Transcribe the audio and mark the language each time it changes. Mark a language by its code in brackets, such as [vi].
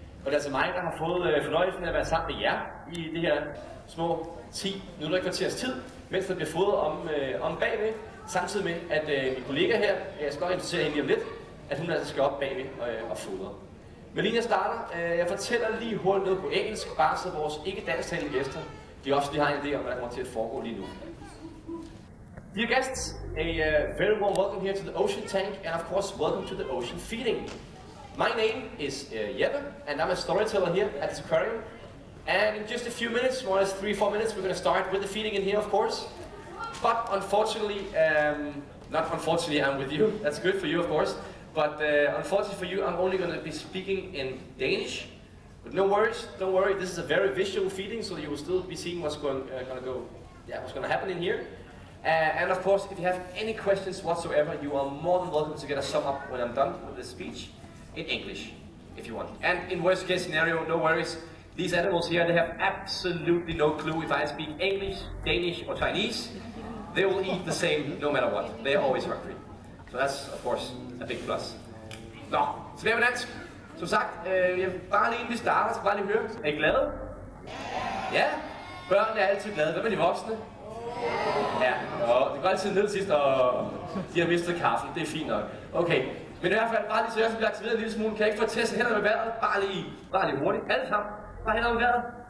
[da] Og det er altså mig, der har fået fornøjelsen af at være sammen med jer i det her små 10 minutter i kvarters tid, mens der bliver fodret om bagved, samtidig med, at min kollega her, jeg skal godt introducere hende lige om lidt, at hun altså skal op bagved og fodre. Men lige jeg starter, jeg fortæller lige hurtigt noget på engelsk, bare så vores ikke-dansktalende gæster, de også lige har en idé om, hvad der kommer til at foregå lige nu. [en] Dear guests, a very warm welcome here to the Ocean Tank, and of course welcome to the Ocean Feeding. My name is Jeppe, and I'm a storyteller here at this aquarium. And in just a few minutes, more or less 3-4 minutes, we're going to start with the feeding in here, of course. But unfortunately, not unfortunately, I'm with you. That's good for you, of course. But unfortunately for you, I'm only going to be speaking in Danish. But no worries, don't worry. This is a very visual feeding, so you will still be seeing what's going to happen in here. And of course, if you have any questions whatsoever, you are more than welcome to get a sum up when I'm done with this speech in English, if you want. And in worst case scenario, no worries. These animals here, they have absolutely no clue if I speak English, Danish or Chinese. They will eat the same no matter what. They are always hungry. So that's, of course, a big plus. [da] Nå, tilbage med dansk. Som sagt, bare lige inden vi starter, så bare lige høre. Er I glade? Ja. Børnene er altid glade. Hvad med de voksne? Ja, og det går altid ned til sidst, og de har mistet kaffen. Det er fint nok. Okay. Men i hvert fald, bare lige så jeg skal blive aktiveret en lille smule. Kan jeg ikke få testet hænderne med vejret? Bare lige hurtigt. Alle sammen. Bare hænderne med vejret.